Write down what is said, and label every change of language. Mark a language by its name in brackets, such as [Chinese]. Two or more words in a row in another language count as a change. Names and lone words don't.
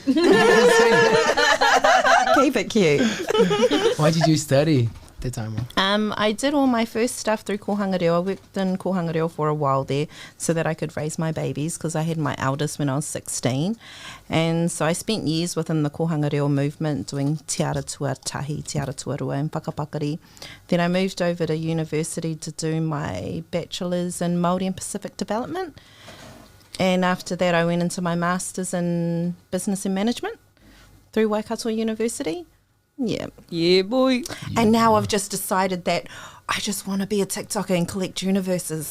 [English] Keep it cute. Why did you study Te Taima? I did all my first stuff through Kohanga Reo. I worked in Kohanga Reo for a while there so that I could raise my babies, because I had my eldest when I was 16. And so I spent years within the Kohanga Reo movement doing [Māori] te ara tuatahi, te ara tuarua [English] and whakapakari. Then I moved over to university to do my bachelor's in Māori and Pacific Development. And after that I went into my master's in business and management through Waikato University. Yeah. Yeah, boy. And now I've just decided that I just want to be a TikToker and collect universes.